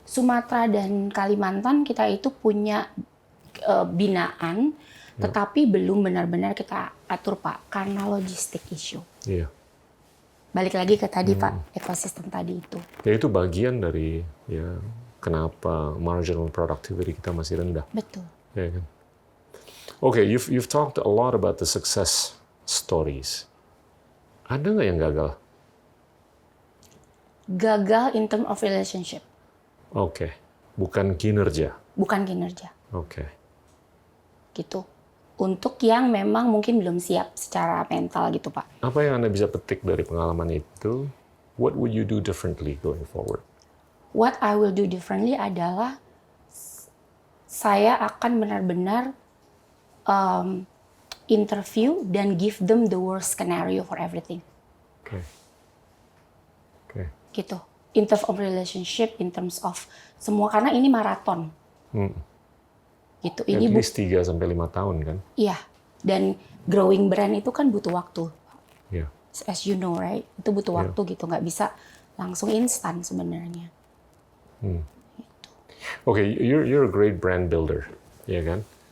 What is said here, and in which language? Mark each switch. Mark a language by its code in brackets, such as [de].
[id] Sumatera dan Kalimantan kita itu punya binaan, tetapi belum benar-benar kita atur, Pak. Karena logistik issue. Balik lagi ke tadi, Pak, ekosistem tadi itu. Ya itu bagian dari kenapa marginal productivity kita masih rendah. Betul. Ya kan? [en] Okay, you've talked a lot about the success stories. [id] Ada nggak yang gagal? Gagal [en] in terms of relationship. [id] Bukan kinerja. Bukan kinerja. Gitu. Untuk yang memang mungkin belum siap secara mental gitu, Pak. Apa yang Anda bisa petik dari pengalaman itu? [en] What would you do differently going forward? What I will do differently [id] adalah saya akan benar-benar interview dan [en] give them the worst scenario for everything. Gitu. In terms of relationship, in terms of [id] semua karena ini maraton. [en] Gitu. At least 3-5 [id] tahun kan? Iya. Dan growing brand itu kan butuh waktu. [en] As you know, right? [id] Itu butuh waktu gitu. Nggak bisa langsung instan sebenarnya. Gitu. [en] You're a great brand builder, [id] ya kan?